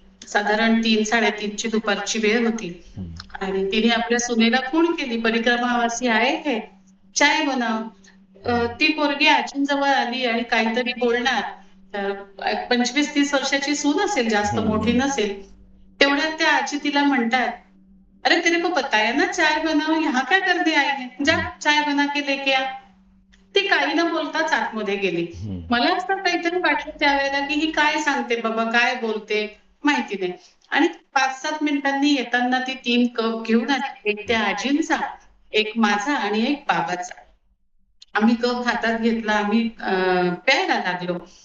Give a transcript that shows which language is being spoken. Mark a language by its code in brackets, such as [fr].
[mr] साधारण 3-3:30ची दुपारची वेळ होती आणि तिने आपल्या सुनेला फोन केली, परिक्रमावासी आहे हे, चाय बनव. ती पोरगी आजींजवळ आली आणि काहीतरी बोलणार. 25-30 वर्षाची सून असेल, जास्त मोठी नसेल. तेवढ्यात त्या आजी तिला म्हणतात, [hi] अरे तेरे को बताया ना चाय बनाओ, यहाँ क्या करने आई है, जा चाय बना के लेके आ. [mr] ती काही न बोलताच आतमध्ये गेली. मला असं काहीतरी वाटलं त्यावेळेला की ही काय सांगते बाबा, काय बोलते माहिती नाही. आणि 5-7 मिनिटांनी येताना ती 3 कप घेऊन आली. एक त्या आजींचा, एक माझा आणि एक बाबाचा. आम्ही कप हातात घेतला, आम्ही प्यायला लागलो.